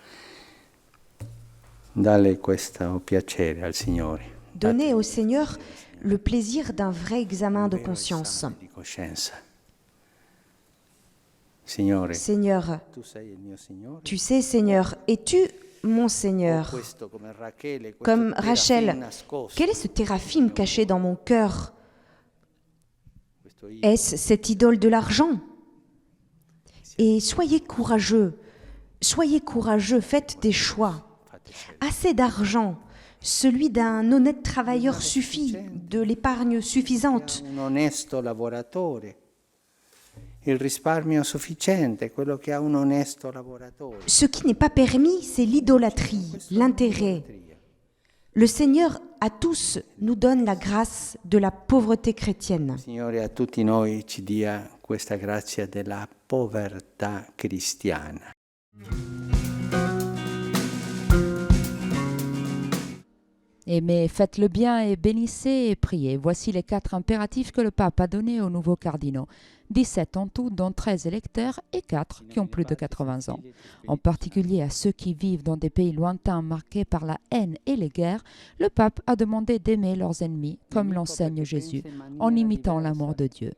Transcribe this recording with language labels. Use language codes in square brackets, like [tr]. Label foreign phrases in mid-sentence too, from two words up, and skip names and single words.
[it] Dalle questo piacere al Signore. [fr] Donnez au Seigneur le plaisir d'un vrai examen de [it] vero [fr] conscience. [it] esame di coscienza. Signore, [fr] Seigneur, [it] tu sei il mio Signore. [fr] tu sais, Seigneur, es-tu mon Seigneur? [it] Questo come Rachele, questo [fr] Comme Rachel, [it] terafin nascosto, [fr] quel est ce téraphim caché dans mon cœur? [it] questo io. [fr] Est-ce cette idole de l'argent? Et soyez courageux, faites des choix. [it] Fate scelte. [fr] Assez d'argent, celui d'un honnête travailleur suffit, de l'épargne suffisante. [it] Un onesto lavoratore. Il risparmio sufficiente, quello che ha un onesto lavoratore. [fr] Ce qui n'est pas permis, c'est l'idolâtrie, l'intérêt. Le Seigneur à tous nous donne la grâce de la pauvreté chrétienne. [it] Signore, a tutti noi ci dia questa grazia della povertà cristiana. [fr] Aimez, faites le bien et bénissez et priez. Voici les 4 impératifs que le pape a donnés aux nouveaux cardinaux. 17 en tout, dont 13 électeurs et 4 qui ont plus de 80 ans. En particulier à ceux qui vivent dans des pays lointains marqués par la haine et les guerres, le pape a demandé d'aimer leurs ennemis, comme l'enseigne Jésus, en imitant l'amour de Dieu.